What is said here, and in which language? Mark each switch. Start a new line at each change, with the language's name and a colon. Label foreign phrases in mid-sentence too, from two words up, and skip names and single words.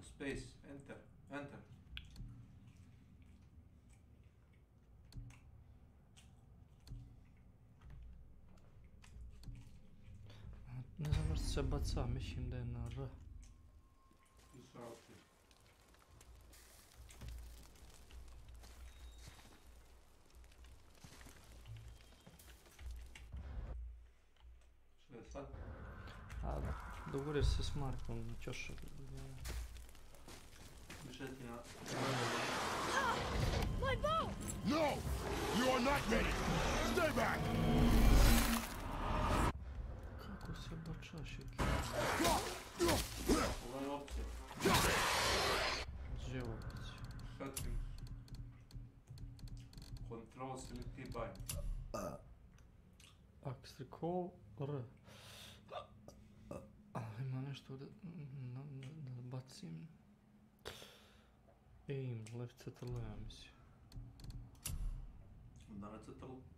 English: Space, enter, enter.
Serbian: Ne znam što se baca, mislim da je na R. Što je sad? A dogovorio se s Markom na ćošak. Mišetina.
English: My bow! No! You are not ready! Stay back!
Serbian: Kako se bačaš, Eki? Ovo je opcija. Život.
English: Settings. Control select bind. Axe recall R.
Serbian: Ima nešto da bacim.
English: Aim, left CTL,
Serbian: ja mislim. Da na CTL.